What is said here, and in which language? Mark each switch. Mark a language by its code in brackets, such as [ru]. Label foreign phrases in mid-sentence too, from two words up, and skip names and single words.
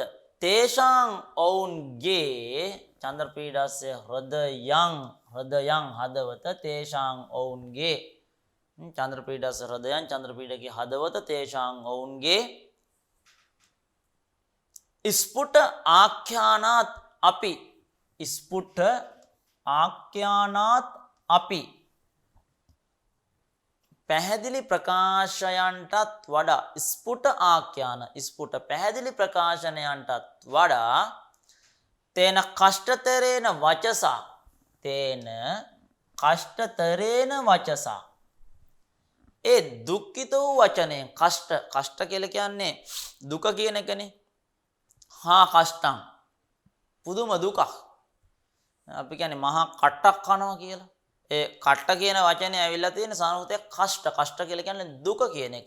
[sa] තේෂාං ඔවුන්ගේ චන්ද්‍රපීඩස්ය හෘදයං හදවත තේෂාං ඔවුන්ගේ චන්ද්‍රපීඩස්ය හෘදයං [si] චන්ද්‍රපීඩගේ හදවත [sa] තේෂාං ඔවුන්ගේ ස්පුට ආඛ්‍යානාත් අපි ස්පුට ආඛ්‍යානාත් අපි [si] පැහැදිලි ප්‍රකාශයන්ටත් වඩා [sa] ස්පුට ආඛ්‍යාන ස්පුට [si] පැහැදිලි ප්‍රකාශනයන්ටත් වඩා [sa] තේන කෂ්ඨතරේන වචසා තේන කෂ්ඨතරේන වචසා [si] ඒ දුක්ඛිත වූ වචනයෙන් කෂ්ඨ කියලා කියන්නේ දුක කියන එකනේ. [sa] හා කෂ්ඨං [si] පුදුම දුකක්. අපි කියන්නේ මහා කට්ටක් කනවා කියලා. ඒ කට්ට කියන වචනේ ඇවිල්ලා තියෙන සංස්කෘතයේ කෂ්ඨ කියලා කියන්නේ දුක කියන එක.